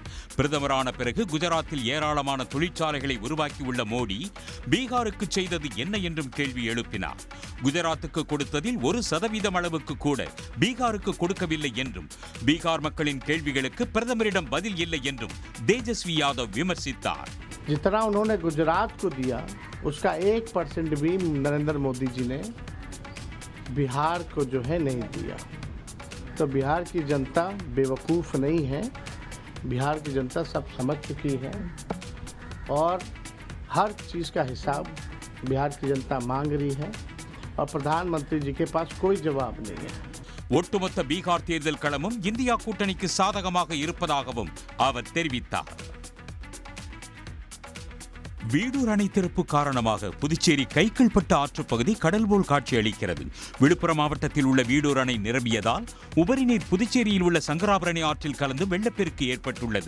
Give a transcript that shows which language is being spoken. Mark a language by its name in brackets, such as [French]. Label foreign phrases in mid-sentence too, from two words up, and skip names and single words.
[Tamil] பிரதமரான பிறகு குஜராத்தில் ஏராளமான தொழிற்சாலைகளை உருவாக்கியுள்ள மோடி பீகாருக்கு செய்தது என்ன என்றும் கேள்வி எழுப்பினார். குஜராத்துக்கு கொடுத்ததில் 1% அளவுக்கு கூட பீகாருக்கு கொடுக்கவில்லை என்றும் பீகார் மக்களின் கேள்விகளுக்கு பிரதமரிடம் பதில் இல்லை என்றும் தேஜஸ்வி யாதவ் விமர்சித்தார். [Hindi] जितना उन्होंने गुजरात को दिया उसका 1% भी नरेंद्र मोदी जी ने बिहार को जो है नहीं दिया. तो बिहार की जनता बेवकूफ़ नहीं है. बिहार की जनता सब समझ चुकी है और हर चीज़ का हिसाब बिहार की जनता मांग रही है और प्रधानमंत्री जी के पास कोई जवाब नहीं है. [Tamil] ஒட்டுமொத்த பீகார் தேர்தல் களமும் இந்தியா கூட்டணிக்கு சாதகமாக இருப்பதாகவும் அவர் தெரிவித்தார். வீடூர் அணை திறப்பு காரணமாக புதுச்சேரி கைக்கிள்பட்டு ஆற்றுப்பகுதி கடல் போல் காட்சியளிக்கிறது. விழுப்புரம் மாவட்டத்தில் உள்ள வீடூர் அணை நிரம்பியதால் உபரிநீர் புதுச்சேரியில் உள்ள சங்கராபரணி ஆற்றில் கலந்து வெள்ளப்பெருக்கு ஏற்பட்டுள்ளது.